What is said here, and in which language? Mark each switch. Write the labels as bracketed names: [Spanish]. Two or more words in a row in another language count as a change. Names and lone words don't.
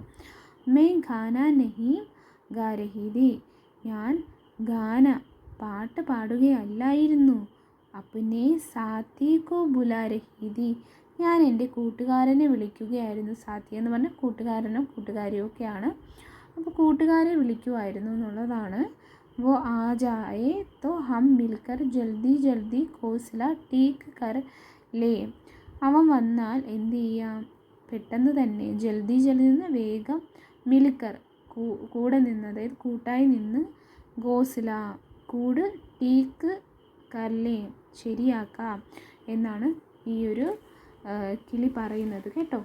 [Hindi] मैं गाना नहीं गा रही थी, [Malayalam] ഞാൻ ഗാന പാട്ട് പാടുകയല്ലായിരുന്നു. [Hindi] अपने साथी को बुला रही थी, [Malayalam] ഞാൻ എൻ്റെ കൂട്ടുകാരനെ വിളിക്കുകയായിരുന്നു. സാത്തി എന്ന് പറഞ്ഞാൽ കൂട്ടുകാരനും കൂട്ടുകാരിയും ഒക്കെയാണ്. അപ്പോൾ കൂട്ടുകാരെ വിളിക്കുമായിരുന്നു എന്നുള്ളതാണ്. [Hindi] वो आ जाए तो हम मिलकर जल्दी जल्दी घोंसला ठीक कर ले. [Malayalam] അവൻ വന്നാൽ എന്ത് ചെയ്യാം? പെട്ടെന്ന് തന്നെ, ജൽദി നിന്ന് വേഗം, മിൽക്കർ കൂടെ നിന്ന്, അതായത് കൂട്ടായി നിന്ന്, ഘോസ്ല കൂട്, [Hindi] ठीक कर ले [Malayalam] ശരിയാക്കാം എന്നാണ് ഈ ഒരു കിളി പറയുന്നത് കേട്ടോ.